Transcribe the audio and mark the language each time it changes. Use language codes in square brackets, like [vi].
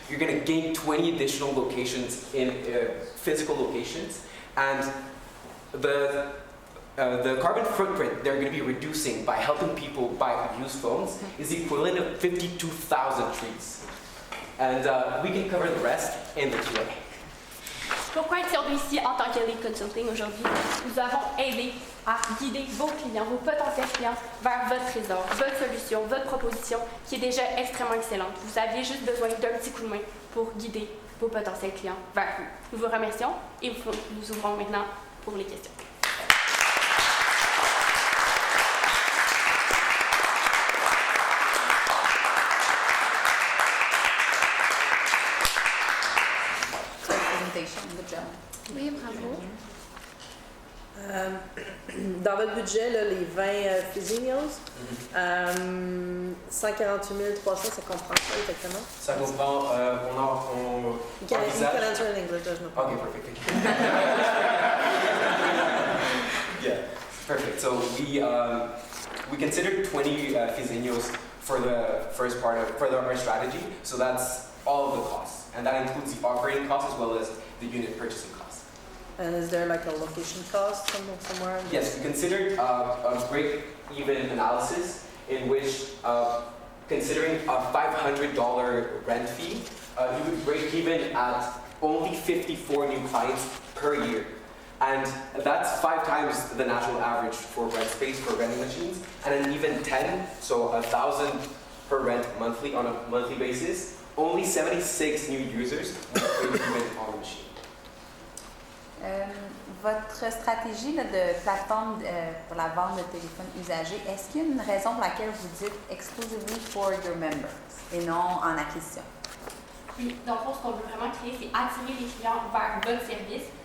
[en] You're going to gain 20 additional locations in physical locations. And the carbon footprint they're going to be reducing by helping people buy used phones is the equivalent of 52,000 trees. And we can cover the rest in the Q&A. [fr] Pourquoi être ici en tant qu'Elite Consulting aujourd'hui? Nous avons aidé à guider vos clients, vos potentiels clients vers votre trésor, votre solution, votre proposition qui est déjà extrêmement excellente. Vous aviez juste besoin d'un petit coup de main pour guider vos potentiels clients vers vous. Nous vous remercions et nous ouvrons maintenant pour les questions. [en] Congratulations, good job. [fr] Oui, bravo. Dans votre budget, là, les 20 Fizinios, 148 300, ça comprend quoi exactement? Ça comprend, on [en] You can answer in English, there's no problem. Okay, perfect. Yeah, perfect. So we considered 20 Fizinios for the first part of our strategy. So that's all of the costs, and that includes the operating costs as well as the unit purchasing costs. And is there like a location cost somewhere? Yes, we considered a break-even analysis in which, considering a $500 rent fee, you would break even at only 54 new clients per year. And that's 5 times the national average for rent space for vending machines, and then even 10, so 1,000 per rent monthly on a monthly basis. Only 76 new users would break even on the machine. [fr] Votre stratégie là, de plateforme pour la vente de téléphones usagés, est-ce qu'il y a une raison pour laquelle vous dites [en] exclusively for your members [fr] et non en acquisition? Oui, dans le fond, ce qu'on veut vraiment créer, c'est attirer les clients vers votre service.